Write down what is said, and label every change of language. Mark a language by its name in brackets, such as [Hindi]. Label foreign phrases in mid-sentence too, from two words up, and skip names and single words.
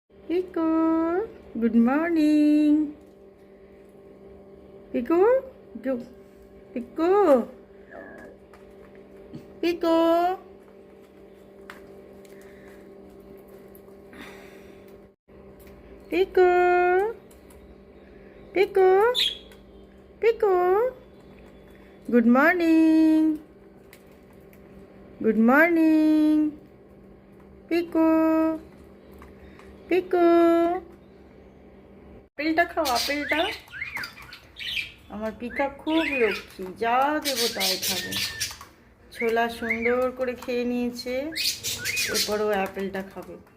[English] Pico, good morning. Pico, go. Pico, Pico. Pico, Pico, Pico. Good morning. Good morning. Pico, Pico. [Bangla] আপেলটা খাও, আপেলটা। আমার পিকা খুব লক্ষ্মী, যা দেবো তাই খাবে। ছোলা সুন্দর করে খেয়ে নিয়েছে, এরপরও আপেলটা খাবে।